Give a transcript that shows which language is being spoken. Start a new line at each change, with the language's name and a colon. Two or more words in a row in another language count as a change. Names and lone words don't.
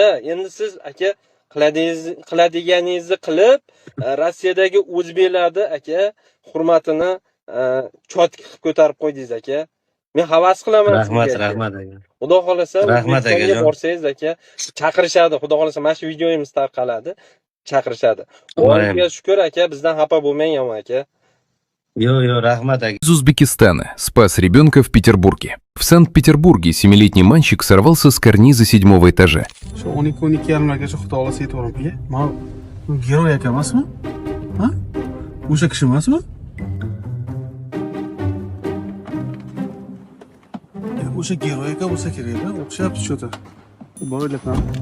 Uzbek: Endi siz aka qiladiganingizni qilib, Rossiyadagi o'zbeklarni aka hurmatini chotki qilib ko'tarib qo'ydingiz aka. Men havas qilaman. Rahmat aka. Xudo xolasa rahmat aka. Borsangiz aka, chaqirishadi. Xudo xolasa mana shu videoyimiz tarqaladi. Chaqirishadi. Allohga shukr aka, bizdan xafa bo'lmang ham aka. Yo, rahmat aka.
Russian: Из Узбекистана спас ребенка в Петербурге. В Санкт-Петербурге 7-летний мальчик сорвался с карниза 7-го этажа.
Uzbek: Shu 12-12:30gacha xudo xolasa yetib boramiz. Mana bu giroy aka emasmi? Ha? O'sha kishi emasmi? O'sha giroy aka bo'lsa kerak-da, o'xshabdi cho'ta. Boylikdan.